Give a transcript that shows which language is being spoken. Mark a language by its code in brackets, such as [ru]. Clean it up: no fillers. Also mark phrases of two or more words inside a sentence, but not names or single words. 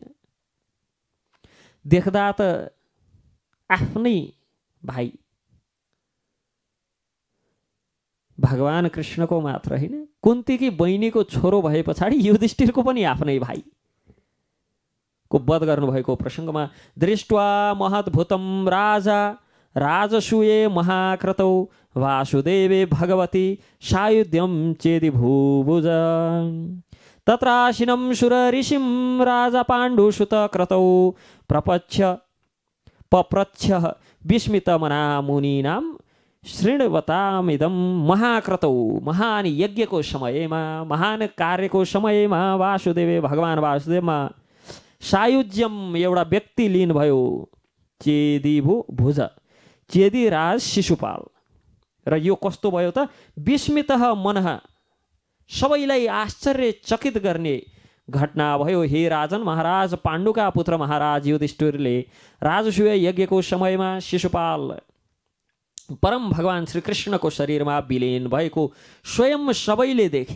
[ne] देख्दा त आफ्नै भाइ भगवान कृष्णको मात्र होइन, कुन्तीकी बहिनीको छोरो भए पछाडि युधिष्ठिरको पनि आफ्नै भाइ को वध गर्नुभएको [sa] प्रसङ्गमा दृष्ट्वा महद्भुतम राजा राजसूये महाक्रतौ वासुदेवे भगवती सायुध्यम चेदि भूभुज तत्राशिनं सुर ऋषिं राजा पाण्डुसुत क्रतौ पप्रच्छ विस्मितमना मुनीनां श्रृण्वतामिदं महाक्रतौ। [ne] महान यज्ञको समयमा, महान कार्यको समयमा वासुदेव भगवान वासुदेवमा सायुज्यम एउटा व्यक्ति लिनुभयो, चेदी भुज, चेदी राज शिशुपाल। र यो कस्तो भयो त, [sa] विस्मितः मनः, [ne] सबैलाई आश्चर्यचकित गर्ने घटना भयो। हे राजन, महाराज पाण्डुका पुत्र महाराज युधिष्ठिरले राजसूय यज्ञको समयमा शिशुपाल परम भगवान श्रीकृष्णको शरीरमा विलीन भएको स्वयं सबैले देखे।